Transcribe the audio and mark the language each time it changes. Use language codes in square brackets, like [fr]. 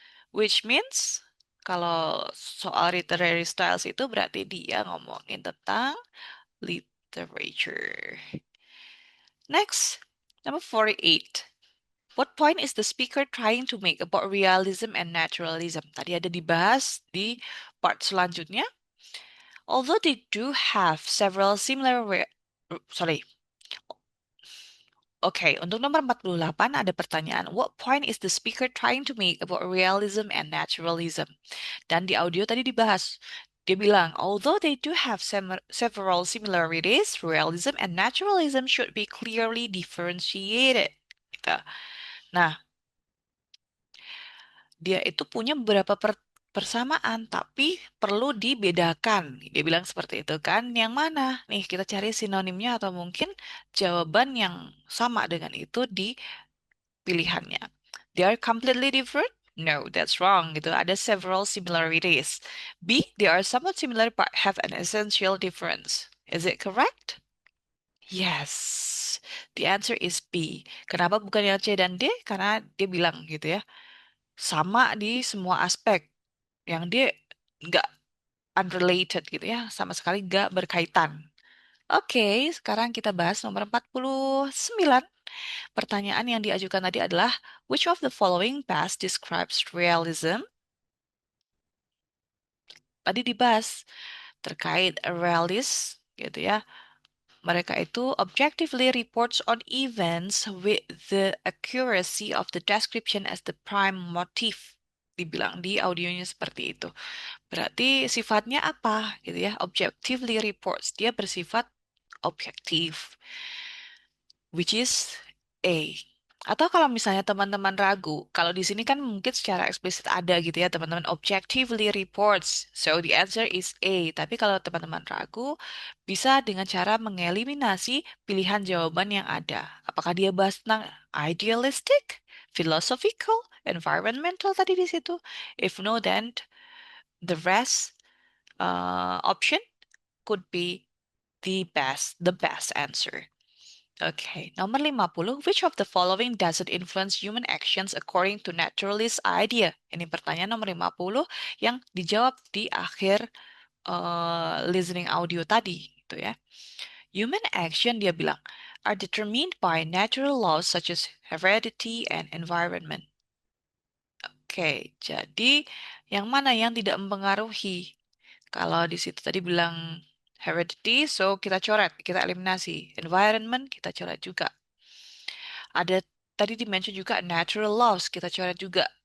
[en] Which means [id] kalau soal literary styles itu berarti dia ngomongin tentang literature. [en] Next, number 48. What point is the speaker trying to make about realism and naturalism? [id] Tadi ada dibahas di part selanjutnya. [en] Although they do have several similar sorry. [id] Oke, untuk nomor 48 ada pertanyaan. [en] What point is the speaker trying to make about realism and naturalism? [id] Dan di audio tadi dibahas. Dia bilang, [en] although they do have several similarities, realism and naturalism should be clearly differentiated. [id] Gitu. Nah, dia itu punya beberapa persamaan, tapi perlu dibedakan. Dia bilang seperti itu kan. Yang mana? Nih, kita cari sinonimnya atau mungkin jawaban yang sama dengan itu di pilihannya. [en] They are completely different? No, that's wrong. [id] Gitu. [en] Ada several similarities. B, they are somewhat similar but have an essential difference. Is it correct? Yes. The answer is B. [id] Kenapa bukan yang C dan D? Karena dia bilang gitu ya. Sama di semua aspek yang dia nggak unrelated gitu ya, sama sekali nggak berkaitan. Oke, sekarang kita bahas nomor 49. Pertanyaan yang diajukan tadi adalah, [en] which of the following best describes realism? [id] tadi dibahas terkait realis gitu ya. Mereka itu [en] objectively reports on events with the accuracy of the description as the prime motive. [id] Dibilang di audionya seperti itu. Berarti sifatnya apa gitu ya? [en] Objectively reports. [id] Dia bersifat objektif, [en] which is A. [id] Atau kalau misalnya teman-teman ragu, kalau di sini kan mungkin secara eksplisit ada gitu ya, teman-teman [en] objectively reports. So the answer is A. [id] Tapi kalau teman-teman ragu, bisa dengan cara mengeliminasi pilihan jawaban yang ada. Apakah dia bahas tentang idealistic, philosophical, environmental tadi di situ? [en] If no, then the rest option could be the best answer. [id] Oke, nomor 50. [en] Which of the following doesn't influence human actions according to naturalist idea? [id] Ini pertanyaan nomor 50 yang dijawab di akhir listening audio tadi, gitu ya. [en] Human action, [id] dia bilang, [en] are determined by natural laws such as heredity and environment. [id] Oke, jadi yang mana yang tidak mempengaruhi? Kalau di situ tadi bilang heredity, so kita coret, kita eliminasi. Environment, kita coret juga. Ada tadi dimention juga natural laws, kita coret juga.